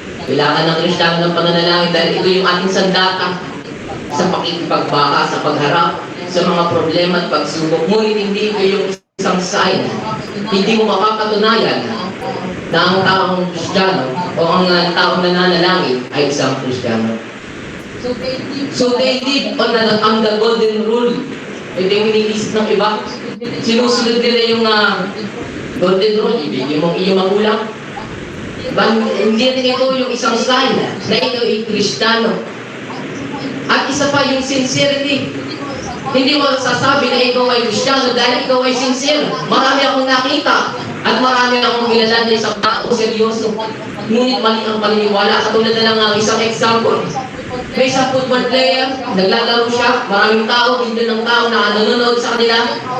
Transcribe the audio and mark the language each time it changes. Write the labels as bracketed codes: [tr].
[tl] Kailangan ng Kristiyano ng pananalangin dahil ito yung ating sandata sa pakikipagbaka, sa pagharap, sa mga problema at pagsubok. Ngunit hindi ito yung isang sign. Hindi mo mapapatunayan na ang taong Kristiyano o ang taong nananalangin ay isang Kristiyano. [en] So they live on the golden rule. [tl] Ito yung iniisip ng iba. Sinusunod nila yung golden rule. Ibigay mo ang iyong magulang. Hindi rin ito yung isang sign na ito ay Kristiyano. At isa pa yung sincerity. Hindi mo sasabi na ikaw ay Kristiyano dahil ikaw ay sincere. Marami akong nakita at marami akong kilala na isang tao seryoso. Ngunit mali ang paniniwala. Katulad na lang ang isang example. May isang football player, naglalaro siya, maraming tao, hindi ng tao na nanonood sa kanila.